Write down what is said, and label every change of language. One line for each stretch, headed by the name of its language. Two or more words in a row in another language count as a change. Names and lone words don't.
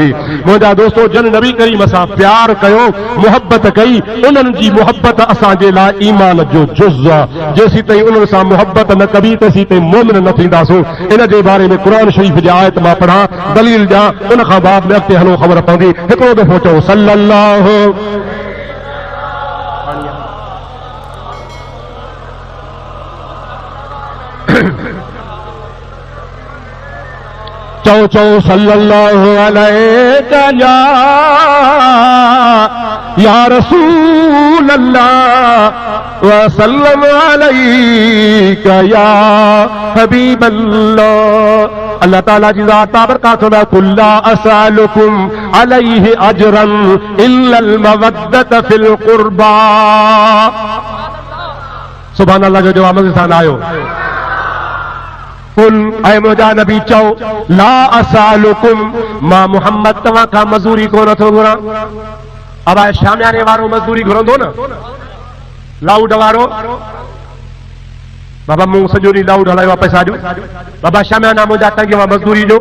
Sindhi: मुंहिंजा दोस्तो जन नबी करीम सां प्यार कयो, मुहबत कई, उन्हनि जी मुहबत असांजे लाइ ईमान जो जुज़ आहे। जेसीं ताईं उन्हनि सां मुहबत न कबी तेसीं ताईं मोमिन न थींदासूं। इन जे बारे में कुरान शरीफ़ जी आयत मां पढ़ां, दलील ॾियां, उन खां बाद में अॻिते हलो ख़बर पवंदी। हिकिड़ो दफ़ो चओ सल्लल्लाहु चौ चौ
Arabic: صلى الله عليه يا رسول الله وسلم عليك يا حبيب الله.
Sindhi: अल्लाह ताला जी ज़ात बाबरकातुहू
Arabic: قل لا أسألكم عليه أجرا إلا المودة في القربى. سبحان الله
Sindhi: जो जवाब मज़े सां आयो। कुल ऐ मुंहिंजा नबी चओ
Arabic: لا أسألكم,
Sindhi: मां मुहम्मद तव्हां खां मज़ूरी कोन थो घुरां। अब आहे शामियाने वारो मज़दूरी घुरंदो न, लाउड वारो बाबा मूं सॼो ॾींहुं लाउड हलायो आहे, पैसा ॾियो बाबा शामियाना मुंहिंजा टंगियो आहे मज़दूरी जो।